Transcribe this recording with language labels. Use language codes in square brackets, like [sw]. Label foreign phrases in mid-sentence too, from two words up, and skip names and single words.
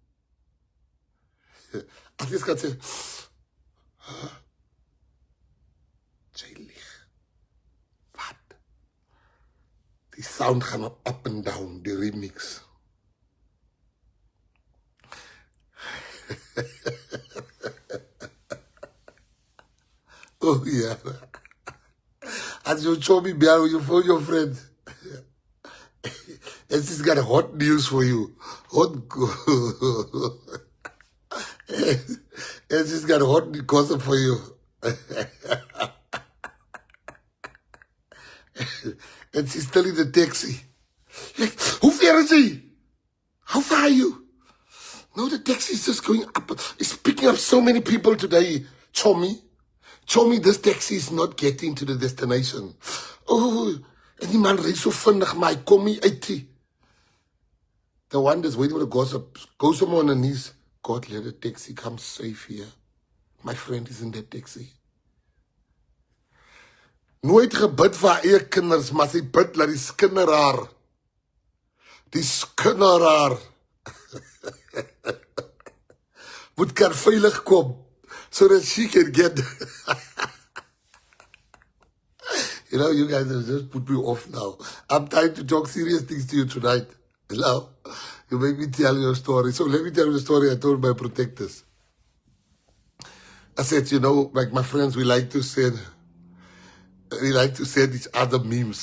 [af] As jy kan sê, jy lieg. Wat? Die sound gaan [en] up and down, [af] die remix. [en] Oh yeah. As you show me behind you phone your friend. And she's got hot news for you. And she's got hot gossip for you. And she's telling the taxi. Like, [af] hoe ver is he? [en] How far are you? No, the taxi is just going up. It's picking up so many people today. Chommy, this taxi is not getting to the destination. [af] Oh, en die man ry so vinnig, maar hy kom nie uit nie. [en] The one that's waiting for the gossip goes somewhere on the knees. God, let the taxi come safe here. My friend is in that taxi. [af] Nooit gebid vir haar eie kinders, maar sy bid dat die skinneraar moet kan veilig kom, [en] so that she can get... You know, you guys have just put me off now. I'm trying to talk serious things to you tonight. You know, you make me tell you a story. So let me tell you the story I told my protectors. I said, you know, like my friends, we like to send each other memes.